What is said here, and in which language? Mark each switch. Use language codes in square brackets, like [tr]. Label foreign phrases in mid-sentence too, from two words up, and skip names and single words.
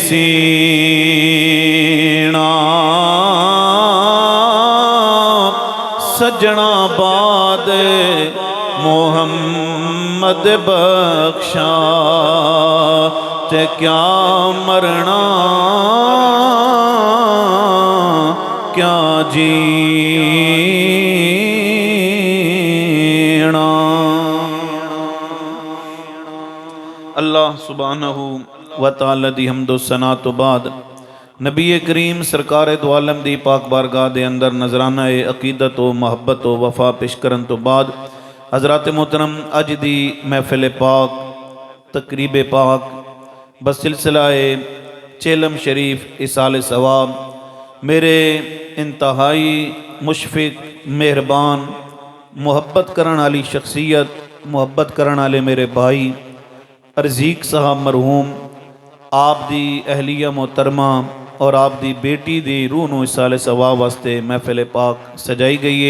[pa] سینہ سجنا باد محمد بخشا تے کیا مرنا کیا جینا. اللہ سبحانہ و تعالیٰ دی حمد و ثنا توں بعد نبی کریم سرکار دو عالم دی پاک بارگاہ دے اندر نذرانہ عقیدت و محبت و وفا پیش کرن توں بعد حضرات محترم اج دی محفل پاک تقریب پاک بسلسلہ چہلم شریف ایصال ثواب میرے انتہائی مشفق مہربان محبت کرن والی شخصیت محبت کرن والے میرے بھائی ارجیک صاحب مرحوم آپ دی اہلیہ محترمہ اور آپ دی بیٹی دی روح نوں ایصال ثواب واسطے محفل پاک سجائی گئی ہے.